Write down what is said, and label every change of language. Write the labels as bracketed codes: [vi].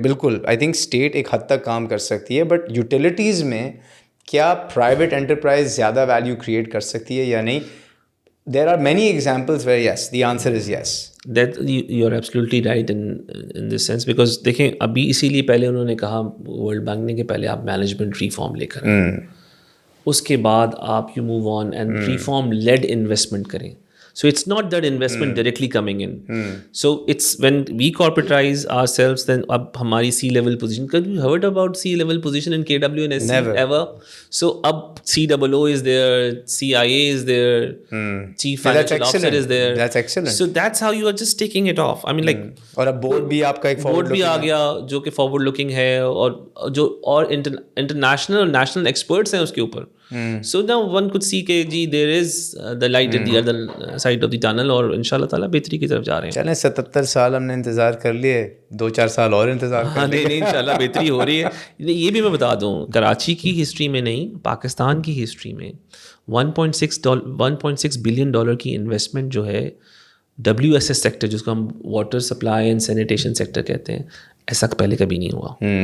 [ur] بالکل I think state ایک حد تک کام کر سکتی ہے, بٹ یوٹیلیٹیز میں کیا پرائیویٹ انٹرپرائز زیادہ ویلیو کریٹ کر سکتی ہے یا نہیں؟ [en] There are many examples where yes, the answer is yes. That you are absolutely right in this sense, [ur] because دیکھیں ابھی اسی لیے پہلے انہوں نے کہا ورلڈ بینک نے کہ پہلے آپ مینجمنٹ ریفارم لے کر اس کے بعد آپ [en] you move on and reform led investment [ur] کریں. [en] So it's not that investment directly coming in. So it's when we corporatize ourselves, then [ur] ab hamari [en] C-level position. Have you heard about C-level position in KWNSC? Never. Ever? So ab COO is there, CIA is there, Chief Financial Officer is there. That's excellent. So that's how you are just taking it off. I mean like [ur] اور اب board بھی آپ کا ایک board بھی آ گیا جو کہ فارورڈ لکنگ ہے, اور جو اور انٹرنیشنل اور نیشنل ایکسپرٹس ہیں اس کے اوپر. [en] So now one could see [ur] کہ جی [en] there is the light at the other side of the tunnel, [ur] اور ان شاء اللہ تعالیٰ بہتری کی طرف جا رہے ہیں. چلیں 77 سال ہم نے انتظار کر لیے, 2-4 سال اور انتظار کر لیں. نہیں ان شاء اللہ بہتری ہو رہی ہے. یہ بھی میں بتا دوں, کراچی کی ہسٹری میں نہیں, پاکستان کی ہسٹری میں 1.6 بلین ڈالر کی انویسٹمنٹ جو ہے WSS سیکٹر, جس کو ہم water supply and sanitation sector کہتے ہیں, ایسا پہلے کبھی نہیں ہوا.